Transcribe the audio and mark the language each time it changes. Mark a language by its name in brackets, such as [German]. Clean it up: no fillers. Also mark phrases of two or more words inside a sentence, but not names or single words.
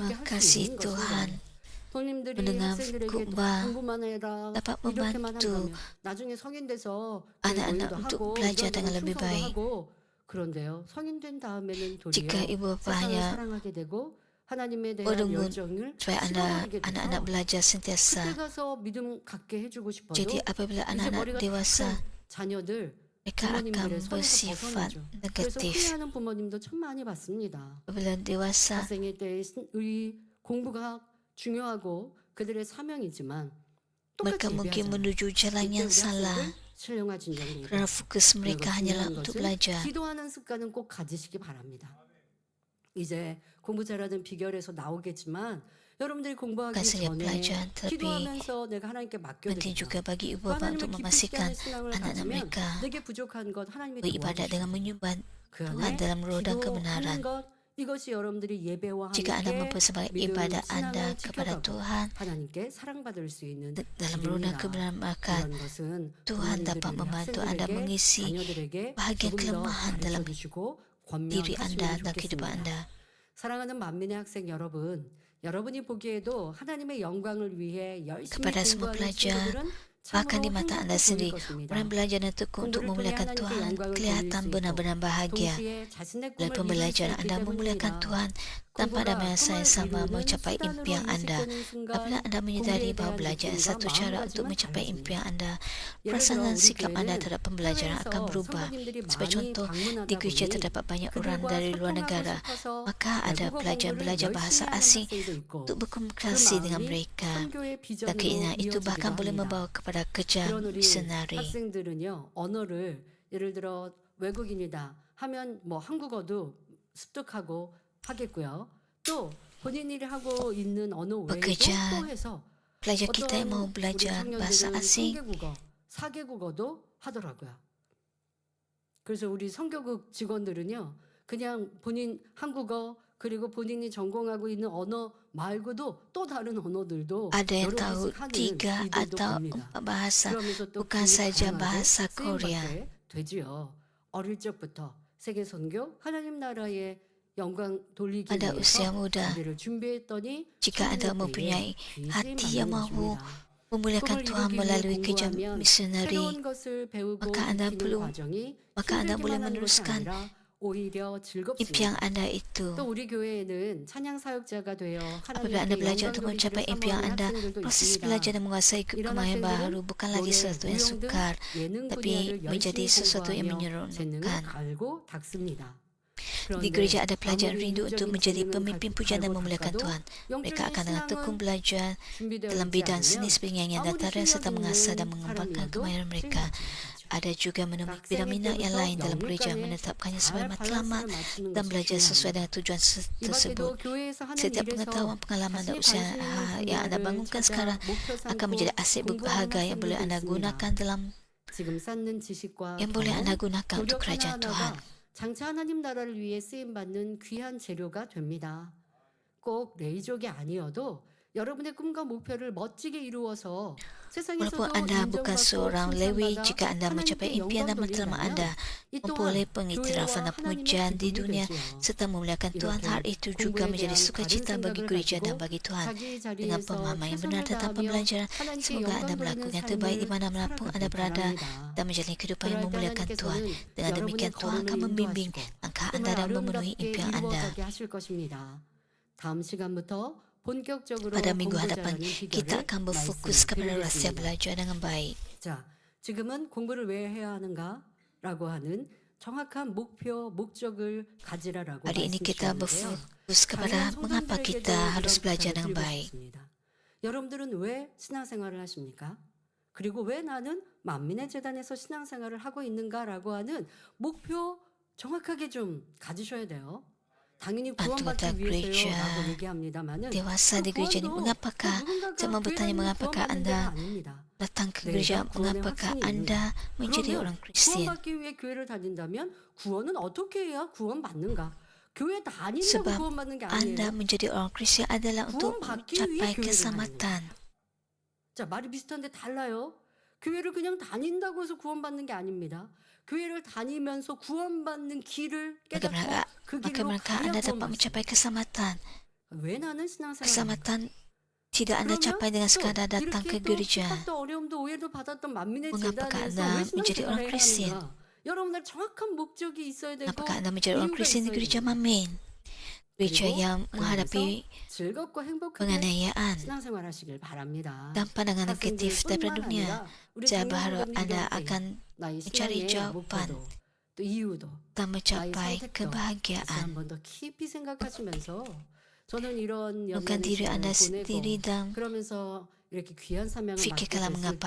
[Malay] berterima [Korean] 할 수 [Malay] kasih [Korean] 있는 [Malay] Tuhan, [Korean] 것인데 부모님들이 [Malay] mendengar [Korean] 학생들에게 [Malay] khotbah, [Korean] 공부만 해라 [Malay] dapat [Korean] 이렇게만 [Malay] membantu [Korean] 한다면 나중에 성인 돼서 교회 [Malay] anak-anak [Korean] 모임도 [Malay] untuk [Korean] 하고 [Malay] belajar [Korean] 이런저런 [Malay] dengan lebih [Korean] 충성도 [Malay] baik. [Korean] 하고 그런데요 성인 된 다음에는 [Malay] Jika [Korean] 도리어 [Malay] ibu bapa [Korean] 세상을 [Malay] hanya [Korean] 사랑하게 되고 하나님에 대한 [Malay] berungun [Korean] 열정을 [Malay] supaya [Korean] 식어버리게 [Malay] anak-anak [Korean] 돼서 [Malay] belajar [Korean] 그때 [Malay] sentiasa. [Korean] 가서 믿음 갖게 해주고 싶어도 [Malay] Jadi apabila [Korean] 이제 [Malay] anak-anak [Korean] 머리가 [Malay] dewasa, [Korean] 큰 자녀들 [Malay] mereka akan [Korean] 부모님들의 손에서 [Malay] bersifat [Korean] 벗어나죠. 그래서 [Malay] negatif. [Korean] 후회하는 부모님도 참 많이 봤습니다. [Malay] Apabila dewasa, [Korean] 학생일 때 우리 공부가 중요하고 그들의 사명이지만 [Malay] mereka [Korean] 똑같이 [Malay] mungkin [Korean] 예배하잖아요. [Malay] menuju jalan [Korean] 이때 [Malay] yang [Korean] 우리 [Malay] salah [Korean] 학생들 신령한 진정으로 [Malay] kerana fokus [Korean] 그리고 [Malay] mereka hanyalah [Korean] 중요한 [Malay] untuk [Korean] 것은 [Malay] belajar. [Korean] 기도하는 습관은 꼭 가지시기 바랍니다. 이제 공부 잘하는 비결에서 나오겠지만 여러분들이 공부하기 [Malay] Bukan saja [Korean] 전에 [Malay] pelajaran, tapi [Korean] 기도하면서 내가 하나님께 [Malay] penting [Korean] 맡겨드리고 [Malay] juga bagi ibu [Korean] 또 [Malay] bapa [Korean] 하나님을 [Malay] untuk [Korean] 기쁘시게 [Malay] memastikan [Korean] 하는 신앙을 [Malay] anak-anak [Korean] 가지면 [Malay] mereka [Korean] 내게 부족한 것 하나님이 [Malay] beribadat dengan [Korean] 도와주시고 [Malay] menyembah [Korean] 그 [Malay] Tuhan [Korean] 안에 [Malay] dalam roh dan [Korean] 기도하는 [Malay] kebenaran. [Korean] 것 이것이 여러분들이 예배와 [Malay] Jika anda [Korean] 함께 [Malay] mempersembahkan [Korean] 믿음 [Malay] ibadat [Korean] 신앙을 [Malay] anda kepada [Korean] 지켜가고 [Malay] Tuhan [Korean] 하나님께 사랑받을 수 있는 [Malay] dalam roh dan [Korean] 길입니다. [Malay] kebenaran, maka [Korean] 이런 것은 [Malay] Tuhan dapat [Korean] 부모님들이 우리 [Malay] membantu anda [Korean] 학생들에게 [Malay] mengisi [Korean] 자녀들에게 [Malay] bahagian [Korean] 조금 더 [Malay] kelemahan dalam [Korean] 가르쳐 주시고 [Malay] diri [Korean] 권면하시면 [Malay] anda dan kehidupan [Korean] 좋겠습니다. [Malay] anda. [Korean] 사랑하는 만민의 학생 여러분, 여러분이 보기에도 하나님의 영광을 위해 열심히 [Malay] Kepada semua [Korean] 공부하는 [Malay] pelajar, [Korean] 친구들은 [Malay] bahkan di [Korean] 참으로 [Malay] mata anda [Korean] 행복해 보일 [Malay] sendiri, [Korean] 것입니다. [Malay] orang belajar dan tekun untuk [Korean] 공부를 통해 [Malay] memuliakan [Korean] 하나님께 [Malay] Tuhan [Korean] 영광을 돌릴 [Malay] kelihatan [Korean] 수 있고 [Malay] benar-benar bahagia. [Korean] 동시에 자신의 [Malay] Oleh [Korean] 꿈을 이룰 수 [Malay] pembelajaran [Korean] 있기 [Malay] anda memuliakan [Korean] 때문입니다. [Malay] Tuhan tanpa ada [Korean] 공부가 [Malay] masa yang [Korean] 꿈을 [Malay] sama [Korean] 이루는 [Malay] mencapai [Korean] 수단으로 [Malay] impian anda. [Korean] 인식되는 순간 [Malay] Apabila anda menyadari [Korean] 공부에 [Malay] bahawa [Korean] 대한 [Malay] belajar [Korean] 느낌과 [Malay] satu cara untuk [Korean] 마음가짐은 [Malay] mencapai [Korean] 달라집니다. [Malay] impian anda, [Korean] 예를 [Malay] perasaan [Korean] 들어 [Malay] dan [Korean] 우리 [Malay] sikap anda [Korean] 교회는 [Malay] terhadap pembelajaran akan [Korean] 해외에서 [Malay] berubah. [Korean] 성도님들이 [Malay] Sebagai [Korean] 많이 [Malay] contoh, [Korean] 방문하다 [Malay] di gereja [Korean] 보니 [Malay] terdapat banyak orang [Korean] 그들과 [Malay] dari luar [Korean] 소통하고 [Malay] negara, [Korean] 싶어서 [Malay] maka ada [Korean] 외국어 [Malay] pelajar [Korean] 공부를 [Malay] belajar bahasa [Korean] 열심히 하는 [Malay] asing [Korean] 학생도 있고 [Malay] untuk [Korean] 그 [Malay] berkomunikasi dengan [Korean] 마음이 [Malay] mereka. [Korean] 선교의 [Malay] Dan [Korean] 비전으로 [Malay] keinginan itu bahkan [Korean] 이어지기도 [Malay] boleh [Korean] 합니다. [Malay] membawa kepada kerja [Korean] 그런 우리 [Malay] misionari. [Korean] 학생들은요 언어를 예를 들어 외국인이다 하면 뭐 한국어도 습득하고 하겠고요. 또 본인이 하고 있는 언어 외에도 [Malay] Pekerjaan [Korean] 또 해서 [Malay] Pelajar kita yang mau [Korean] 어떤 우리 [Malay] belajar bahasa [Korean] 청년들은 [Malay] asing [Korean] 3개국어, 4개국어도 하더라고요. 그래서 우리 선교국 직원들은요. 그냥 본인 한국어 그리고 본인이 전공하고 있는 언어 말고도 또 다른 언어들도 [Malay] ada yang [Korean] 여러 [Malay] tahu [Korean] 개씩 하는 [Malay] 3 [Korean] 이들도 [Malay] atau [Korean] 봅니다. [Malay] 4 bahasa, [Korean] 그러면서 또 [Malay] bukan [Korean] 굉장히 [Malay] saja [Korean] 다양하게 [Malay] bahasa Korea. [Korean] 쓰임받게 되지요. 어릴 적부터 세계 선교 하나님 나라의 영광 돌리기 [Malay] Pada usia [Korean] 위해서 [Malay] muda, [Korean] 자기를 준비했더니 [Malay] jika anda [Korean] 청년 때에 [Malay] mempunyai [Korean] 귀 [Malay] hati [Korean] 쓰임 [Malay] yang [Korean] 받는 [Malay] mahu [Korean] 것입니다. [Malay] memuliakan [Korean] 꿈을 [Malay] Tuhan [Korean] 이루기 위해 [Malay] melalui kerja [Korean] 공부하면 [Malay] misionari, [Korean] 새로운 것을 배우고 [Malay] maka anda [Korean] 익히는 [Malay] perlu [Korean] 과정이 [Malay] maka anda boleh [Korean] 힘들기만 하는 것이 [Malay] meneruskan [Korean] 아니라 오히려 [Malay] impian [Korean] 즐겁습니다. [Malay] anda itu. [Korean] 또 우리 교회에는 찬양 사역자가 되어 [Malay] Apabila anda [Korean] 하나님께 [Malay] belajar [Korean] 영광 [Malay] untuk [Korean] 돌리기를 [Malay] mencapai impian [Korean] 사모하는 [Malay] anda, [Korean] 학생들도 [Malay] proses [Korean] 있습니다. [Malay] belajar dan menguasai [Korean] 이런 [Malay] kemahiran baru [Korean] 학생들은 [Malay] bukan lagi [Korean] 노래, [Malay] sesuatu yang [Korean] 무용 등 [Malay] sukar, [Korean] 예능 [Malay] tapi [Korean] 분야를 [Malay] menjadi [Korean] 열심히 [Malay] sesuatu yang [Korean] 공부하며 재능을 [Malay] menyeronokkan. [Korean] 갈고 닦습니다. [Malay] Di [Korean] 그런데 [Malay] gereja ada pelajar [Korean] 아무리 [Malay] rindu untuk [Korean] 인적인 [Malay] menjadi [Korean] 재능은 [Malay] pemimpin pujian dan [Korean] 갈고 [Malay] memuliakan [Korean] 닦아도 [Malay] Tuhan. Mereka [Korean] 영적인 [Malay] akan dengan tekun [Korean] 신앙은 [Malay] belajar [Korean] 준비되어 [Malay] dalam [Korean] 있지 [Malay] bidang seni [Korean] 않으면 [Malay] seperti nyanyian dan [Korean] 아무리 [Malay] tarian serta [Korean] 실력이 [Malay] mengasah dan [Korean] 있는 [Malay] mengembangkan [Korean] 사람이어도 [Malay] kemahiran mereka. [Korean] 쓰임받지 못하죠. [Malay] Ada juga menemui [Korean] 학생일 [Malay] bidang minat yang [Korean] 때부터 [Malay] lain dalam [Korean] 영육 [Malay] gereja, [Korean] 간에 [Malay] menetapkannya [Korean] 잘 [Malay] sebagai matlamat [Korean] 밸런스를 맞추는 [Malay] dan [Korean] 것이 [Malay] belajar sesuai [Korean] 중요합니다. [Malay] dengan tujuan [Korean] 이 [Malay] tersebut. [Korean] 밖에도 교회에서 하는 [Malay] Setiap [Korean] 일에서 [Malay] pengetahuan, pengalaman dan [Korean] 자신이 [Malay] usaha [Korean] 관심 있는 [Malay] yang anda [Korean] 분야를 [Malay] bangunkan [Korean] 찾아 [Malay] sekarang [Korean] 목표 [Malay] akan [Korean] 삼고 [Malay] menjadi aset [Korean] 공부하는 [Malay] berharga yang boleh [Korean] 학생들도 [Malay] anda [Korean] 있습니다. [Malay] gunakan dalam [Korean] 지금 쌓는 지식과 [Malay] yang boleh anda [Korean] 경험, [Malay] gunakan untuk [Korean] 노력 [Malay] kerajaan Tuhan. [Korean] 하나하나가 장차 하나님 나라를 위해 쓰임 받는 귀한 재료가 됩니다. 꼭 레이족이 아니어도 여러분의 꿈과 목표를 멋지게 이루어서 세상에서도 [Malay] Walaupun anda bukan [Korean] 인정받고 [Malay] seorang Lewi, [Korean] 칭찬받아 [Malay] jika anda mencapai [Korean] 하나님께 [Malay] impian dan [Korean] 영광 [Malay] matlamat anda, [Korean] 돌린다면 이 [Malay] memperoleh [Korean] 또한 [Malay] pengiktirafan dan [Korean] 교회와 하나님의 [Malay] pujian di [Korean] 기쁨이 [Malay] dunia [Korean] 되지요. [Malay] serta memuliakan Tuhan, hal [Korean] 이렇게 [Malay] itu juga [Korean] 공부에 [Malay] menjadi [Korean] 대한 바른 [Malay] sukacita bagi [Korean] 생각을 [Malay] gereja dan [Korean] 가지고 [Malay] bagi Tuhan. [Korean] 자기 [Malay] Dengan [Korean] 자리에서 [Malay] pemahaman yang benar [Korean] 최선을 [Malay] tentang [Korean] 다하며 [Malay] pembelajaran, [Korean] 하나님께 [Malay] semoga [Korean] 영광 [Malay] anda [Korean] 돌리는 [Malay] melakukan yang terbaik di [Korean] 삶을 [Malay] mana-manapun anda [Korean] 살아가길 [Malay] berada [Korean] 바랍니다. [Malay] dan menjalani kehidupan yang [Korean] 그럴 때 [Malay] memuliakan Tuhan. [Korean] 하나님께서는 [Malay] Dengan [Korean] 여러분의 [Malay] demikian Tuhan [Korean] 걸음을 [Malay] akan membimbing [Korean] 인도하시고 [Malay] langkah [Korean] 꿈을 [Malay] anda dan memenuhi [Korean] 아름답게 [Malay] impian anda. [Korean] 이루어가게 하실 것입니다. 다음 시간부터 본격적으로 [Malay] Pada minggu [Korean] 공부 [Malay] hadapan, [Korean] 잘하는 [Malay] kita [Korean] 비결을 [Malay] akan berfokus kepada rahsia [Korean] 말씀드리겠습니다. [Malay] belajar dengan baik. [Korean] 자, 지금은 공부를 왜 해야 하는가라고 하는 정확한 목표, 목적을 가지라라고 [Malay] Hari ini kita [Korean] 말씀드렸는데요. [Malay] berfokus kepada mengapa kita harus belajar dengan baik. [Korean] 여러분들은 왜 신앙생활을 하십니까? 그리고 왜 나는 만민의 재단에서 신앙생활을 하고 있는가라고 하는 목표 정확하게 좀 가지셔야 돼요. 당연히 [Malay] Anggota [Korean] 구원받기 위해서요라고 [Malay] gereja [Korean] 얘기합니다만은 [Malay] dewasa di gereja ini, mengapakah? Saya mau bertanya, mengapakah anda datang ke [Korean] 내가 [Malay] gereja, [Korean] 구원의 [Malay] mengapakah [Korean] 확신이 있는가? [Malay] Anda menjadi [Korean] 그러면 [Malay] orang Kristian? [Korean] 구원받기 위해 교회를 다닌다면 구원은 어떻게 해야 구원받는가? 교회 다닌다고 [Malay] Sebab [Korean] 구원받는 게 [Malay] Anda [Korean] 아니에요. [Malay] menjadi orang Kristian adalah untuk [Korean] 구원받기 위해 [Malay] mencapai [Korean] 교회를 다니는 [Malay] keselamatan. [Korean] 자, 말이 비슷한데 달라요. 교회를 그냥 다닌다고 해서 구원받는 게 아닙니다. 교회를 다니면서 구원받는 길을 깨닫고 그 길로 [Malay] Maka [Korean] 가야 [Malay] Anda dapat [Korean] 구원받습니다. [Malay] mencapai keselamatan. [Korean] 왜 나는 신앙생활을 합니까? [Malay] Keselamatan tidak Anda capai dengan sekadar datang ke [Korean] 이렇게 또 [Malay] gereja. [Korean] 핍박도 어려움도 오해도 받았던 만민의 [Malay] Mengapakah [Korean] 재단에서 [Malay] Anda [Korean] 왜 [Malay] menjadi orang [Korean] 신앙생활을 [Malay] Kristian? [Korean] 해야 하는가? 여러분들 정확한 목적이 있어야 되고 [Malay] Apakah Anda menjadi orang [Korean] 이유가 [Malay] Kristian di [Korean] 있어야 [Malay] gereja [Korean] 됩니다. [Malay] Mamin? Gereja [Korean] 그리고 [Malay] yang [Korean] 그 [Malay] menghadapi [Korean] 안에서 즐겁고 행복하게 [Malay] penganiayaan [Korean] 신앙생활 하시길 바랍니다. [Malay] dan pandangan negatif daripada [Korean] 학생들뿐만 [Malay] dunia. [Korean] 아니라 우리 [Malay] Saya berharap [Korean] 장로님들도 [Malay] Anda [Korean] 함께 [Malay] akan [Korean] 나의 [Malay] mencari [Korean] 신앙의 [Malay] jawapan [Korean] 목표도 또 이유도 [Malay] dan [Korean] 나의 [Malay] mencapai [Korean] 선택도 다시 [Malay] kebahagiaan. [Korean] 한 번 더 깊이 생각하시면서 저는 이런 [Malay] Bukan [Korean] 연애의 [Malay] diri [Korean] 시간을 [Malay] Anda sendiri [Korean] 보내고 [Malay] dan [Korean] 그러면서 이렇게 귀한 사명을 맡게 [Malay] fikirkanlah [Korean] 됐을 [Malay] mengapa